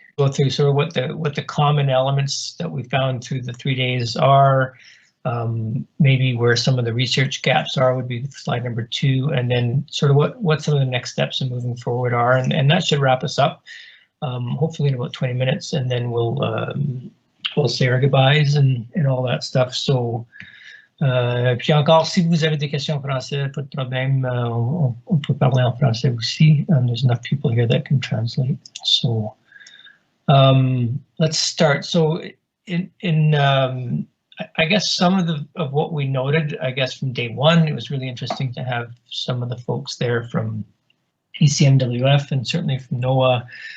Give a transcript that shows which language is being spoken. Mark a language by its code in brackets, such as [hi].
[en] Go through sort of what the common elements that we found through the 3 days are, maybe where some of the research gaps are would be slide number 2, and then sort of what some of the next steps in moving forward are, and that should wrap us up, hopefully in about 20 minutes, and then we'll say our goodbyes and all that stuff. [fr] So, puis encore, si vous avez des questions en français, pas de problème, on peut parler en français aussi. [en] There's enough people here that can translate. So, let's start. So, I guess some of what we noted, I guess from day 1, it was really interesting to have some of the folks there from ECMWF and certainly from NOAA.